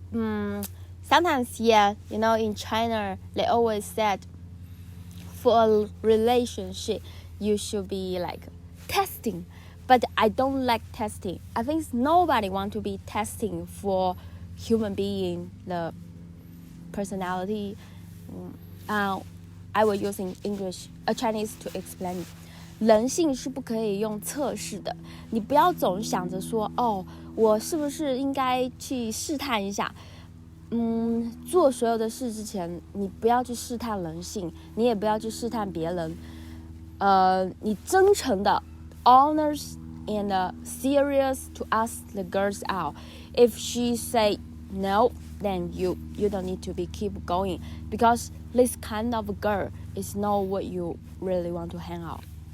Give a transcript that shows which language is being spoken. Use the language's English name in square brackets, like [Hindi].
[English] Sometimes, yeah, in China, they always said, for a relationship, you should be like testing. But I don't like testing. I think nobody wants to be testing for human being, the personality. I will use English, Chinese to explain. [Chinese] 人性是不可以用测试的。你不要总想着说，我是不是应该去试探一下？做所有的事之前，你不要去试探人性，你也不要去试探别人。你真诚的 [English] honest and serious to ask the girls out. If she say no, then you don't need to be keep going, because this kind of girl is not what you really want to hang out.